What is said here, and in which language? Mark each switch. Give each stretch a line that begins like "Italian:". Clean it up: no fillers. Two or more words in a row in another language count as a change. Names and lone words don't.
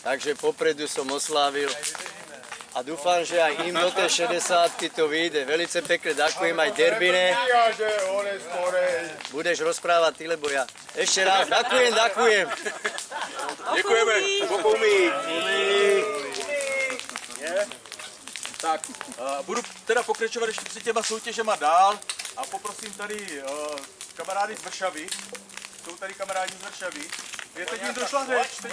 Slovak: takže popredu som oslávil a dúfam, že aj im do tej 60-ky to vyjde. Velice pekne ďakujem aj Derbine. Budeš rozprávať ty, lebo ja. Ešte raz, ďakujem.
Czech: Děkujeme. Tak, budu teda pokračovat ještě při těma soutěžema dál a poprosím tady kamarády z Vršavy. Jsou tady kamarádi z Vršavy. Teď jim došla řeč.